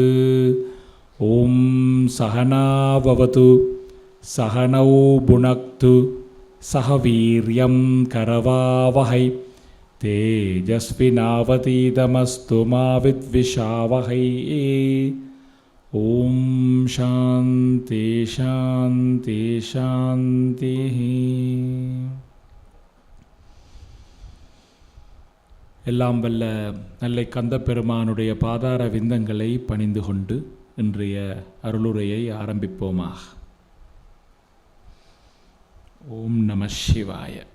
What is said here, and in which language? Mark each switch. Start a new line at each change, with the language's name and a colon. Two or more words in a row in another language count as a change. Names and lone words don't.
Sanskrit: ओम सहना भवतु सहनौ भुनक्तु सह वीर्यं करवावहै तेजस्विनावतीतमस्तु मा विद्विषावहै। ओम शांति शांति शांति।
Tamil: எல்லாம் வல்ல நல்லை கந்த பெருமானுடைய பாதார விந்தங்களை பணிந்து கொண்டு இன்றைய அருளுரையை ஆரம்பிப்போமாக.
Sanskrit: ओम् नम शिवाय.